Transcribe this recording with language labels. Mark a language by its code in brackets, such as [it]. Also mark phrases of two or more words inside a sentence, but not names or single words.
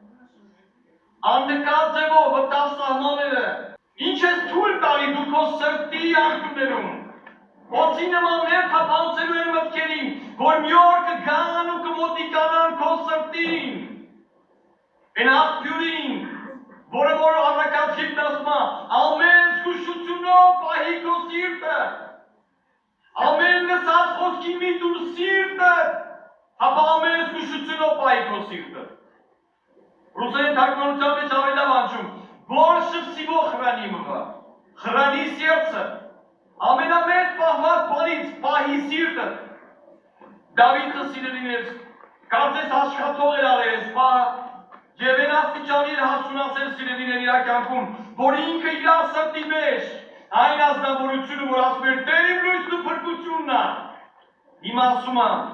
[hy] Աննկատ ձևով մտավ սահմանները։ Ինչ ես թույլ տալի դու քո սրտի անկյուններում։ Ոցի նման ներթափանցելու են մտքերին, որ մի օր կգան ու կմոտիկանան քո սրտին։ Այն աղբյուրին, որը որ առակացիքն ասում է, ամեն զգուշությունով պահի քո սիրտը։ Ամեն լսած խոսքի մի դուր սիրտը, հապա ամեն զգուշությունով պահի քո սիրտը։ Ռուսերեն թարգմանության մեջ ավելի լավ անջում, [ru] больше всего храни его, храни сердце, [hy] ամենամեծ պահված բանից պահի սիրտը։ Դավիթը սիրելիներ, կարծես աշխատող էր արել այս պահը, եւ այն աստիճանի էր հասունացել սիրելիներ իր կյանքում, որ ինքը իր սրտի մեջ այն ազնվորությունը, որ ասում էր Տեր իմ լույսն ու փրկությունն է, հիմա ասում է